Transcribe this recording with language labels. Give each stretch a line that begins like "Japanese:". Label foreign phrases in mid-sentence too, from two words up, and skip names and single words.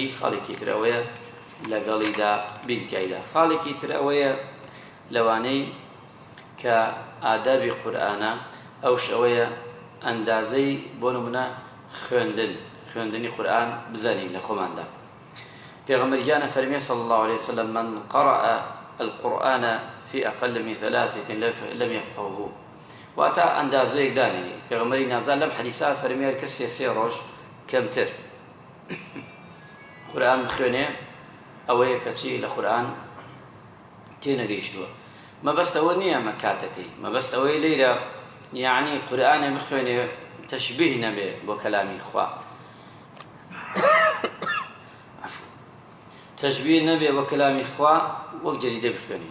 Central Kurdish: خاڵێکی تر ئەوەیە لەگەڵیدا بینتیایدا. خاڵێکی تر ئەوەیە لەوانەی کە ئادابی قورئانە ئەوش ئەوەیە ئەندازەی بۆ نمونە خوێندنی قورئان بزانین لە خۆماندا. پێغەمبەرگیانە فەرمێ صلی الله عليه وسلم
Arabic: من قرأ القرآن في أقل من 3 لم يفقهه،
Central Kurdish: واتە ئەندازەیەک دانی. پێغەمبەری نازان لەم حەدیثە فەرمێ هەر کەس 3 ڕۆژ کەمتر قورئان بخوێنێ ئەوەیە کەچی لە قورئان تێنەگەیشتووە. مەبەست ئەوە نییە ئەمە کاتەکەی، مەبەست ئەوەی لێرە یعنی قورئانە بخوێنێ تەشبیه نەبێ بۆ کەلامی خوا، تەشبیه نەبێ بۆ کەلامی خوا، وەک جەریدە بخوێنێ.